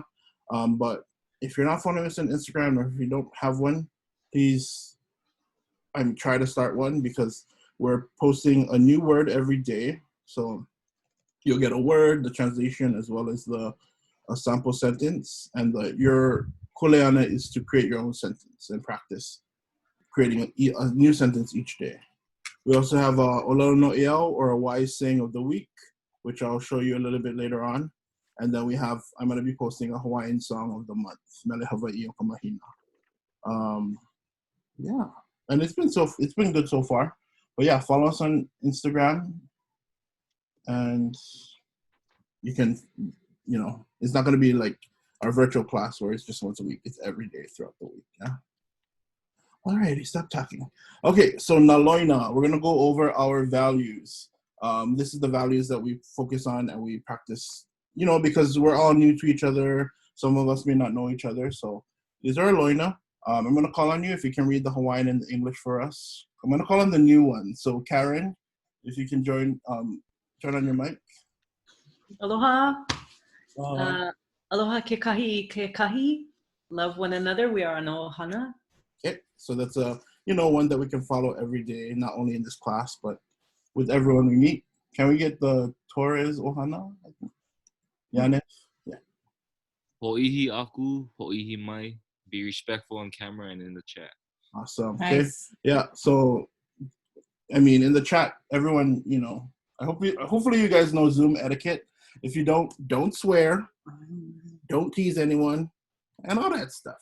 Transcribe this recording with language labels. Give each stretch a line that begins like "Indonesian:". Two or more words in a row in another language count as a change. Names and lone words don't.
English: But if you're not following us on Instagram, or if you don't have one, please try to start one, because we're posting a new word every day. So you'll get a word, the translation, as well as a sample sentence. And your kuleana is to create your own sentence and practice creating a new sentence each day. We also have a
Hawaiian: ʻŌLELO no ʻEau,
English: or a wise saying of the week, which I'll show you a little bit later on. And then I'm going to be posting a Hawaiian song of the month,
Hawaiian: Mele Hawaii o ka mahina.
English: Yeah, and it's been good so far. But yeah, follow us on Instagram, and you can, it's not going to be like our virtual class where it's just once a week. It's every day throughout the week. Yeah. Alrighty, stop talking. Okay, so naloina, we're gonna go over our values. This is the values that we focus on and we practice, you know, because we're all new to each other. Some of us may not know each other. So these are loina. I'm gonna call on you if you can read the Hawaiian and the English for us. I'm gonna call on the new one. So Karen, if you can turn on your mic.
Hawaiian: Aloha. Aloha ke kahi.
English: Love one another. We are an ohana. Okay, so that's one that we can follow every day, not only in this class, but with everyone we meet. Can we get the Torres ohana? Yanef? Yeah.
Hawaiian: Ho'ihi aku, ho'ihi mai.
English: Be respectful on camera and in the chat. Awesome. Nice. Okay. Yeah. So, I mean, in the chat, everyone, hopefully you guys know Zoom etiquette. If you don't swear, don't tease anyone, and all that stuff.